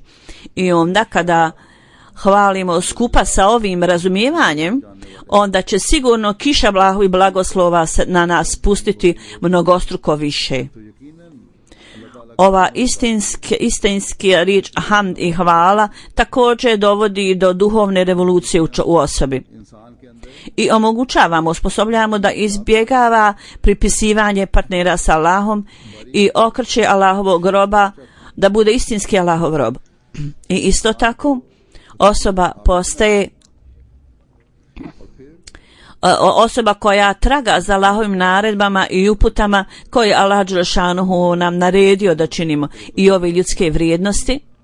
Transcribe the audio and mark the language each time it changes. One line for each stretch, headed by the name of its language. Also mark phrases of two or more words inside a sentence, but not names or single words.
Bosnian: I onda kada hvalimo skupa sa ovim razumijevanjem, onda će sigurno kiša blahu i blagoslova na nas spustiti mnogostruko više. Ova istinski riječ hamd i hvala također dovodi do duhovne revolucije u osobi
Urdu: انسان کے اندر
Bosnian: i omogućavamo, osposobljavamo da izbjegava pripisivanje partnera sa Allahom i okreće Allahovog roba da bude istinski Allahov rob. I isto tako osoba postaje osoba koja traga za Allahovim naredbama i uputama koje Allah dželešanuhu nam naredio da činimo i ove ljudske vrijednosti.